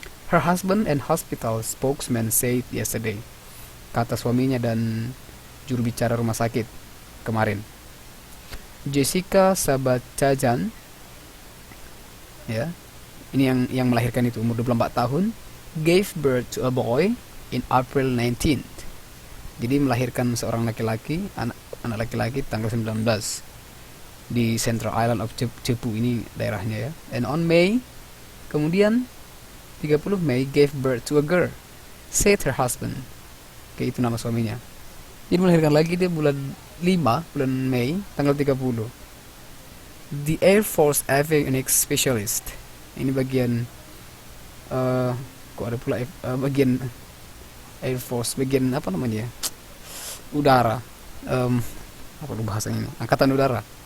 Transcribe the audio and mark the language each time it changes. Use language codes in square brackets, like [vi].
[en] Her husband and hospital spokesman said yesterday. [id] Kata suaminya dan juru bicara rumah sakit kemarin. Jessica Sabacajan ya, ini yang melahirkan itu umur 24 tahun, [en] gave birth to a boy in April 19th. [id] Jadi melahirkan seorang laki-laki, anak laki-laki tanggal 19 di Central Island of Cebu, ini daerahnya ya. [en] And on May, [id] kemudian 30 Mei [en] gave birth to a girl, said her husband. [id] Oke, itu nama suaminya. Jadi melahirkan lagi dia bulan 5, bulan Mei, tanggal 30. [en] The Air Force Avionics Specialist. [id] Ini bagian kok ada pula bagian Air Force, bagian apa namanya? Udara. Apa lu bahasanya ini? Angkatan udara.